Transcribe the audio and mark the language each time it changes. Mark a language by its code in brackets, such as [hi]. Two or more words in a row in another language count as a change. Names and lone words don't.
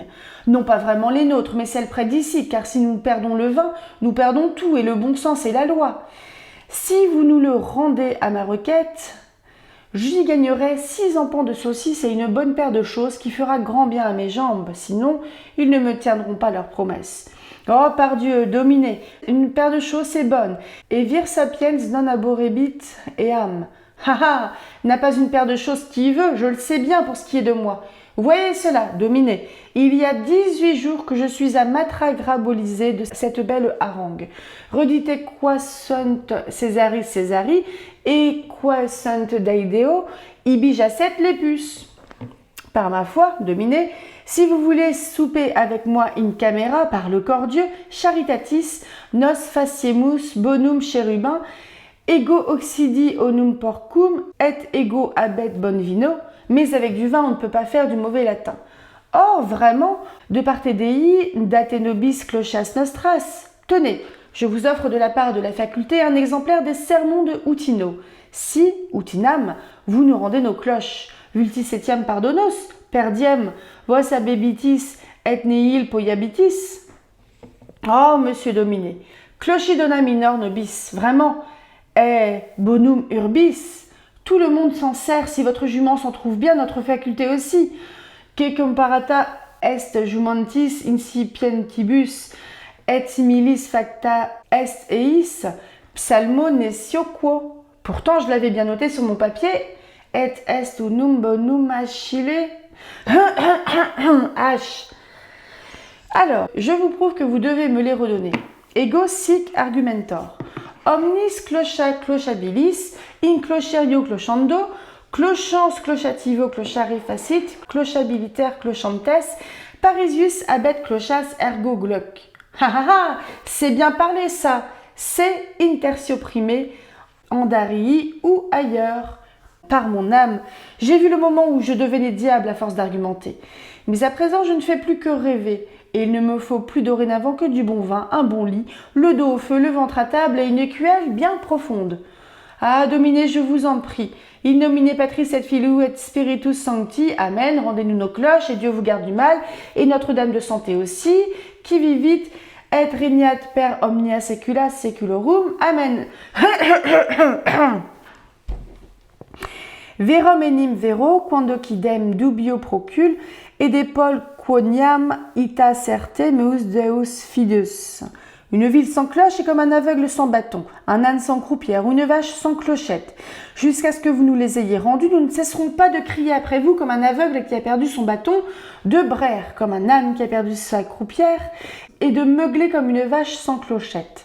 [fr] Non pas vraiment les nôtres, mais celles près d'ici, car si nous perdons le vin, nous perdons tout, et le bon sens est la loi. Si vous nous le rendez à ma requête, j'y gagnerai 6 empans de saucisses et une bonne paire de choses qui fera grand bien à mes jambes, sinon ils ne me tiendront pas leurs promesses. Oh, pardieu, dominé, une paire de choses c'est bonne, [la] et vir sapiens non aborrebit eam. [fr] Ha, n'a pas une paire de choses qui veut, je le sais bien pour ce qui est de moi. Voyez cela, dominé, il y a 18 jours que je suis à m'attragraboliser de cette belle harangue. [la] Redite qua sunt Césaris Césari, et qua sunt Deideo, ibi jacet [fr] les puces. Par ma foi, dominé, si vous voulez souper avec moi [la] in camera [fr] par le corps Dieu, [la] charitatis, nos faciemus bonum chérubin, ego oxidi onum porcum, et ego abet bon vino, [fr] mais avec du vin on ne peut pas faire du mauvais latin. Or, vraiment, [la] de parte Dei, date nobis clochas nostras. [fr] Tenez, je vous offre de la part de la faculté un exemplaire des sermons de Utino. Si, utinam, vous nous rendez nos cloches, [la] vultis etiam pardonos, perdiem, vos abebitis et nihil poiabitis. [fr] Oh, monsieur dominé, [la] clochi dona minor nobis, vraiment, bonum urbis. [fr] Tout le monde s'en sert, si votre jument s'en trouve bien, notre faculté aussi. [la] Que comparata est jumentis incipientibus, et similis facta est eis, psalmo nescio quo. [fr] Pourtant, je l'avais bien noté sur mon papier, [la] et est unum bonum achille. H. [fr] Alors, je vous prouve que vous devez me les redonner. [la] Ego sic argumentor. Omnis clocha clochabilis, in clocherio clochando, clochans clochativo clochare facit, clochabiliter clochantes, parisius abet clochas ergo gloc. [fr] C'est bien parlé ça. C'est [la] intertio primé, [fr] andarii ou ailleurs. Par mon âme, j'ai vu le moment où je devenais diable à force d'argumenter. Mais à présent, je ne fais plus que rêver. Et il ne me faut plus dorénavant que du bon vin, un bon lit, le dos au feu, le ventre à table et une écuelle bien profonde. Ah, dominé, je vous en prie. [la] In nomine Patris et Filii et Spiritus Sancti. Amen. [fr] Rendez-nous nos cloches et Dieu vous garde du mal. Et Notre-Dame de Santé aussi. [la] Qui vivit et regnat per omnia secula seculorum. Amen. Verum enim vero, quando quidem dubio procul, et de Paul quoniam ita certe meus deus fidus. [fr] Une ville sans cloche est comme un aveugle sans bâton, un âne sans croupière ou une vache sans clochette. Jusqu'à ce que vous nous les ayez rendus, nous ne cesserons pas de crier après vous comme un aveugle qui a perdu son bâton, de braire comme un âne qui a perdu sa croupière, et de meugler comme une vache sans clochette.